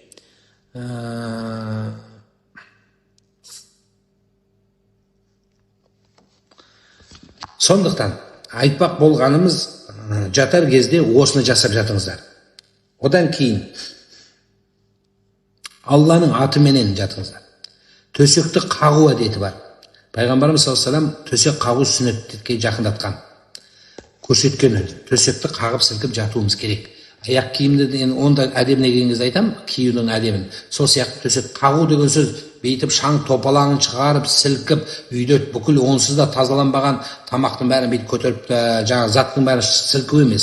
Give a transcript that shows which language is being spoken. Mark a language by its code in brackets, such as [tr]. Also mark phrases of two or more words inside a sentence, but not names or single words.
[kk] Сондықтан айтпақ болғанымыз, жатар кезде осыны жасап жатыңыздар. Одан кейін Алланың атыменен жатыңыздар. Төсекті қағу әдеті бар. Пайғамбарымыз [ar] صلى الله عليه وسلم [kk] төсек қағу сүннетке жақындатқан. Көрсеткен өзі. Төсекті қағып сілкіп жатуымыз керек. Аяқ киімді онда әдебіне келген кезде айтам, киюдің әдебін. Сол сияқты төсек қағу деген сөз бейтіп шаң топалаңын шығарып, сілкіп, үйде бүкіл онсыз да тазаланбаған тамақтың бәрін бейт көтеріп, жаңа заттың бәрін сілку емес.